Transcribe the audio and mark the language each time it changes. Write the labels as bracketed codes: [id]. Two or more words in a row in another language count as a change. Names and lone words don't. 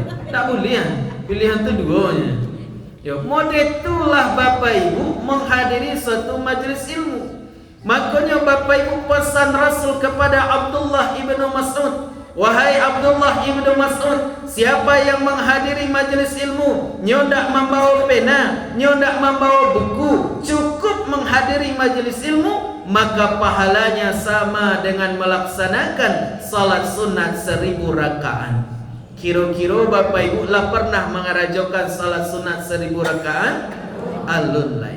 [id] Tak boleh ya, pilihan keduanya. Ya, model itulah Bapak Ibu menghadiri suatu majlis ilmu. Makanya Bapak Ibu pesan Rasul kepada Abdullah ibnu Mas'ud, wahai Abdullah ibnu Mas'ud, siapa yang menghadiri majlis ilmu, nyo ndak membawa pena, nyo ndak membawa buku, cukup menghadiri majlis ilmu, maka pahalanya sama dengan melaksanakan salat sunat 1000 rakaat. Kira-kira Bapak Ibu lah pernah mengarajokan salat sunat 1000 rakaat? [min] Alun lain.